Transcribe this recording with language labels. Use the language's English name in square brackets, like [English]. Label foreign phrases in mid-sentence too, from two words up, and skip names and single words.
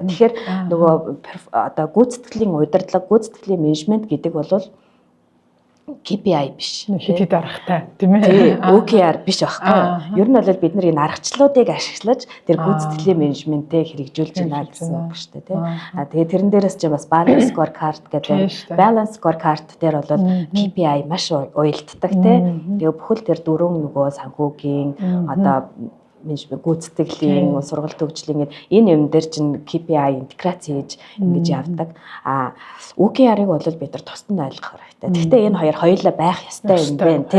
[Mongolian] Тэгэхээр нөгөө одоо гүйцэтгэлийн удирдлага, гүйцэтгэлийн менежмент гэдэг бол KPI биш. Хэд аргатай тийм Тий, ээ. OKR биш байхгүй. Ер нь бол бид нар энэ аргачлалуудыг ашиглаж тэр гүйцэтгэлийн менежментээ хэрэгжүүлж байна гэсэн үг шүү дээ, тий. Тэгээд тэрэн дээрээс ч бас [English] balance scorecard [Mongolian] гэдэг [English] balance scorecard [Mongolian] дээр бол KPI маш уялддаг, тий. Тэгээ бүхэл тэр дөрвөн нөгөө санхүүгийн одоо менежмент гүйцэтгэлийн сургалт хөгжлийн энэ юм дээр чинь KPI интеграц хийж ингэж явдаг. OKR-ыг бол бид нар тусад нь ойлгох хэрэгтэй. Гэхдээ энэ хоёулаа байх ёстой юм байна тий.